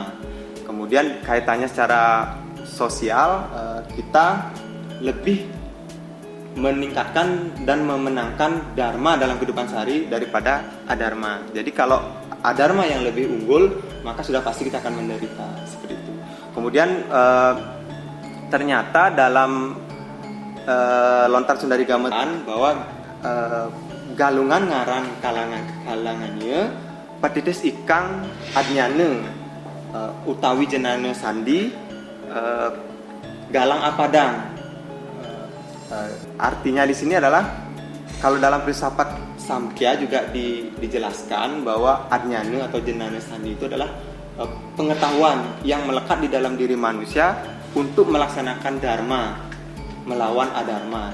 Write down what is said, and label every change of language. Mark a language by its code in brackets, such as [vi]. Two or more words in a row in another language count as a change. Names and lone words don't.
[id] Kemudian kaitannya secara sosial, kita lebih meningkatkan dan memenangkan Dharma dalam kehidupan sehari daripada Adharma. Jadi kalau Adharma yang lebih unggul, maka sudah pasti kita akan menderita seperti itu. Kemudian ternyata dalam Lontar Sundarigama bahwa [kaw] Galungan ngaran kalangannya patitis ikang adnyane utawi jenane sandi galang apadang. [id] Artinya di sini adalah kalau dalam filsafat Samkhya juga dijelaskan bahwa adnyana atau jenana sandi itu adalah pengetahuan yang melekat di dalam diri manusia untuk melaksanakan dharma melawan adharma.